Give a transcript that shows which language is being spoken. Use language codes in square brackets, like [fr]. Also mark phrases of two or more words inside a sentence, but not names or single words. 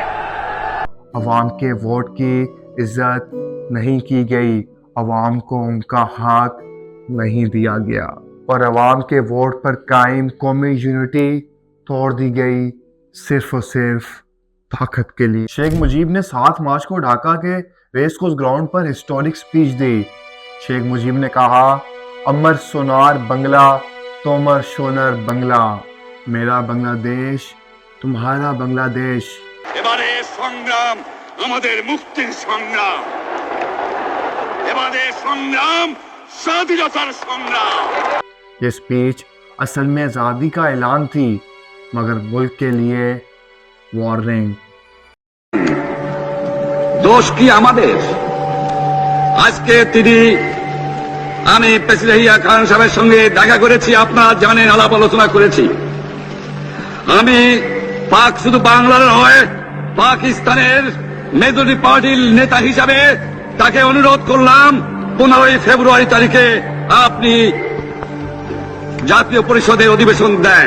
[ur] عوام کے ووٹ کی عزت نہیں کی گئی، عوام کو ان کا حق نہیں دیا گیا، اور عوام کے ووٹ پر قائم قومی یونٹی توڑ دی گئی صرف اور صرف طاقت کے لیے۔ شیخ مجیب نے 7 مارچ کو ڈھاکہ کے ریس کورس گراؤنڈ پر [en] historic speech [ur] دی۔ شیخ مجیب نے کہا، [bn] আমার সোনার বাংলা তোমার সোনার বাংলা, [ur] میرا بنگلہ دیش تمہارا بنگلہ دیش۔ [bn] এবারে সংগ্রাম আমাদের মুক্তির সংগ্রাম, এবারে সংগ্রাম স্বাধীনতার সংগ্রাম। [ur] یہ سپیچ اصل میں آزادی کا اعلان تھی، مگر ملک کے لیے وارننگ۔ [bn] দোষ কি আমাদের? আজকে আমি প্রেসিডেন্ট ইয়াহিয়া খান সাহেবের সঙ্গে দেখা করেছি, আপনারা জানেন, আলাপ আলোচনা করেছি। আমি শুধু বাংলার নয়, পাকিস্তানের [en] majority party [bn] নেতা হিসাবে তাকে অনুরোধ করলাম 15 ফেব্রুয়ারি তারিখে আপনি জাতীয় পরিষদের অধিবেশন দেন।